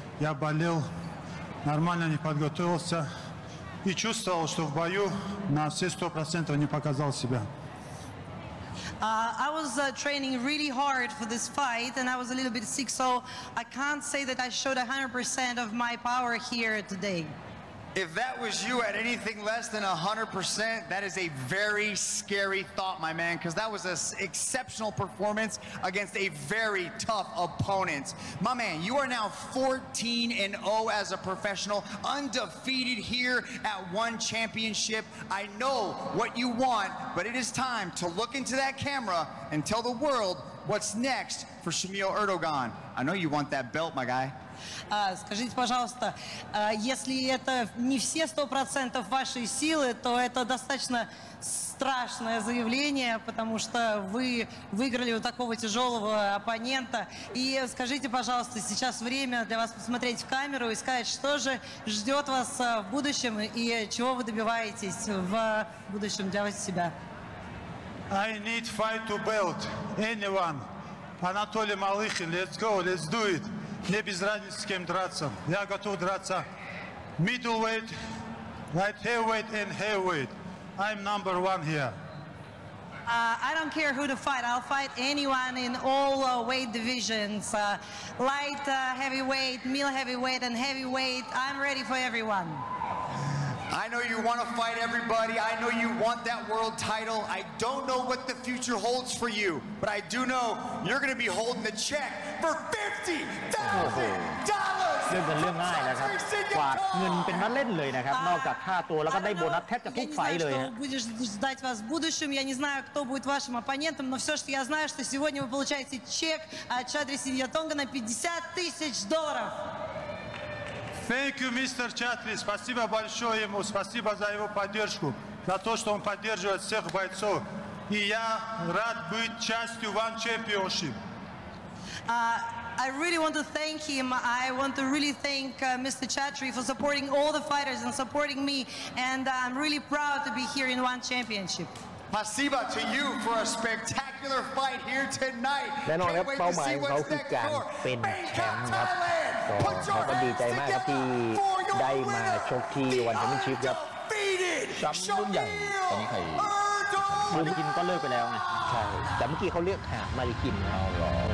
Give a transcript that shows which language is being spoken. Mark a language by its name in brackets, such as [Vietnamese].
[Russian] Я болел, нормально не подготовился и чувствовал, что в бою на все 100% не показал себя. [English] I was training really hard for this fight and I was a little bit sick, so I can't say that I showed 100% of my power here today. If that was you at anything less than 100%, that is a very scary thought, my man, because that was an exceptional performance against a very tough opponent. My man, you are now 14-0 as a professional, undefeated here at ONE Championship. I know what you want, but it is time to look into that camera and tell the world what's next for Shamil Erdogan. I know you want that belt, my guy. [Russian] Скажите, пожалуйста, если это не все 100% вашей силы, то это достаточно страшное заявление, потому что вы выиграли у такого тяжелого оппонента. И скажите, пожалуйста, сейчас время для вас посмотреть в камеру и сказать, что же ждет вас в будущем и чего вы добиваетесь в будущем для себя. [English] I need fight to belt. Anyone. Анатолий Малыхин, let's go, let's do it. [Russian] Мне без разницы с кем драться. Я готов драться [English] middleweight, light heavyweight and heavyweight. I'm number one here. I don't care who to fight. I'll fight anyone in all weight divisions. Light heavyweight, middle heavyweight and heavyweight. I'm ready for everyone. I know you want to fight everybody. I know you want that world title. I don't know what the future holds for you, but I do know you're going to be holding the check for $50,000. [Thai] เรื่องเป็นเรื่องง่ายนะครับกวาดเงินเป็นมาเล่นเลยนะครับนอกจากค่าตัวแล้วก็ได้โบนัสแทบจะทุกไฟเลยฮะ [Russian] Будешь ждать вас в будущем. Я не знаю, кто будет вашим оппонентом, но всё, что я знаю, что сегодня вы получаете чек от Чадри Синьятонга на $50,000. [English] Thank you, Mr. Chatri. [Russian] Спасибо большое ему. Спасибо за его поддержку, за то, что он поддерживает всех бойцов. И я рад быть частью ONE Championship. [English] I really want to thank him. I want to really thank Mr. Chatri for supporting all the fighters and supporting me. And I'm really proud to be here in ONE Championship. [Russian] Спасибо [English] to you for a spectacular fight here tonight. [Thai] แน่นอนครับเป้าหมายของเขาคือการเป็นแชมป์ครับเขาก็ดีใจมากครับที่ได้มาชกที่วันแชมเปี้ยนชิพครับ ซ้ำรุ่นใหญ่ตอนนี้ใคร มาริกินก็เลิกไปแล้วไง ใช่ แต่เมื่อกี้เขาเรียกหามาริกิน เอาหรอ